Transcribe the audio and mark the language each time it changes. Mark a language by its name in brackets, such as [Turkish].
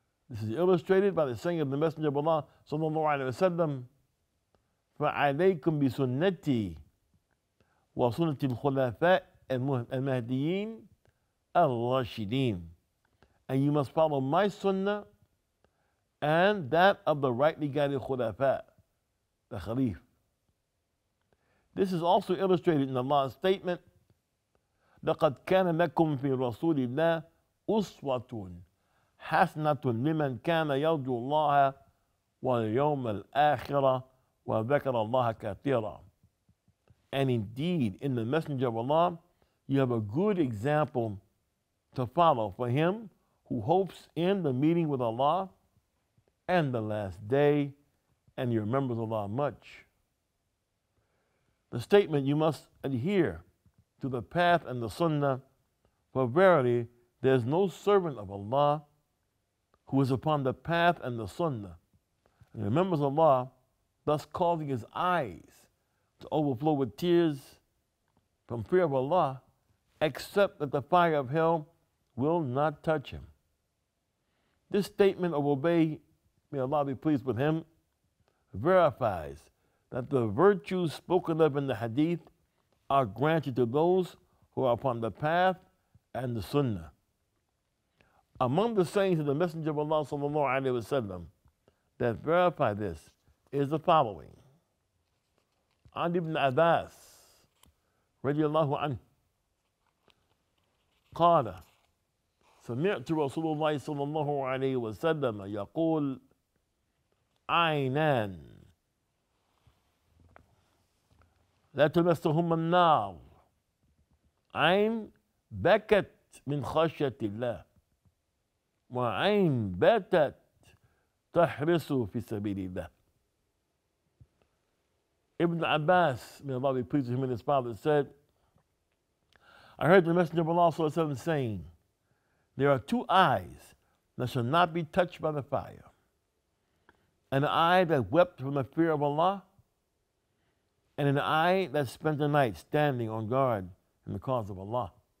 [English] This is illustrated by the saying of the Messenger of Allah sallallahu alaihi wasallam, [Arabic] فَعَلَيْكُمْ بِسُنَّتِي وَسُنَّةِ الْخُلَفَاءِ الْمَهْدِيِّينَ الرَّاشِدِينَ. [English] And you must follow my sunnah and that of the rightly guided khulafa, the Khalif. This is also illustrated in Allah's statement, [Arabic] لَقَدْ كَانَ لَكُمْ فِي رَسُولِ اللَّهِ أُسْوَةٌ حَسَنَةٌ لِمَنْ كَانَ يَرْجُو اللَّهَ وَالْيَوْمَ الْآخِرَةَ وَذَكَرَ اللَّهَ كَثِيرًا. [English] And indeed, in the Messenger of Allah, you have a good example to follow for him who hopes in the meeting with Allah and the last day, and he remembers Allah much. The statement, you must adhere to the path and the sunnah, for verily there is no servant of Allah who is upon the path and the sunnah and remembers Allah, thus causing his eyes to overflow with tears from fear of Allah, except that the fire of hell will not touch him. This statement of Ubay, may Allah be pleased with him, verifies that the virtues spoken of in the hadith are granted to those who are upon the path and the sunnah. Among the sayings of the Messenger of Allah sallallahu alaihi wasallam that verify this is the following. [Arabic] عن ابن عباس رضي الله عنه قال سمعت رسول الله صلى الله عليه وسلم يقول عينان لا تمسهما النار عين بكت من خشية الله وعين باتت تحرس في سبيل الله. [English] Ibn Abbas, may Allah be pleased with him and his father, said, I heard the Messenger of Allah ﷺ saying, there are two eyes that shall not be touched by the fire. An eye that wept from the fear of Allah, and an eye that spent the night standing on guard in the cause of Allah.